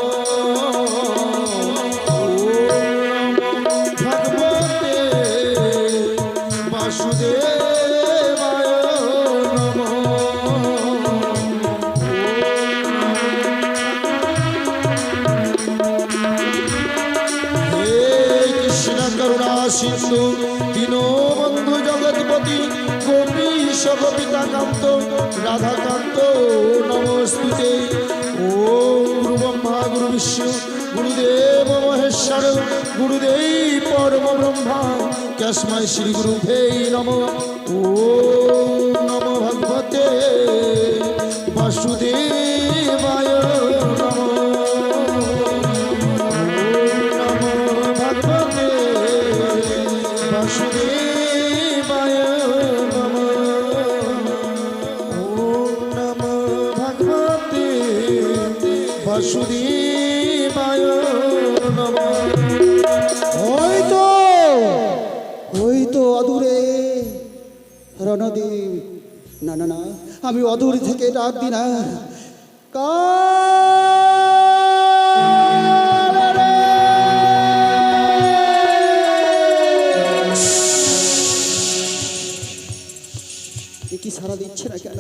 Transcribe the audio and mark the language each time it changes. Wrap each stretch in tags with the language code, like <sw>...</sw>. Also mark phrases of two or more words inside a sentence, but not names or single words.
<sa>ভগবতে বাসুদেবায় নমো। হে কৃষ্ণ করুণা সিন্ধু দীনবন্ধু জগৎপতি গোপীশ গোপিকাকান্ত রাধাকান্ত নমস্তুতে। ওম গুরু ব্রহ্মা গুরু বিষ্ণু গুরুদেব মহেশ্বর গুরুদেব পরম ব্রহ্মা তস্मै শ্রী গুরুভ্যো নমঃ। ওম নমো ভগবতে বাসুদেবায় নমঃ। ওম নমো ভগবতে বাসুদেবায় নমঃ। ওম নমো ভগবতে বাসুদেবায় নমঃ।</sa> <bn>ওই তো অদূরে রণদ্বীপ না না না, আমি অদূর থেকে ডাক দিই না। কি সারা দিচ্ছে না কেন?</bn>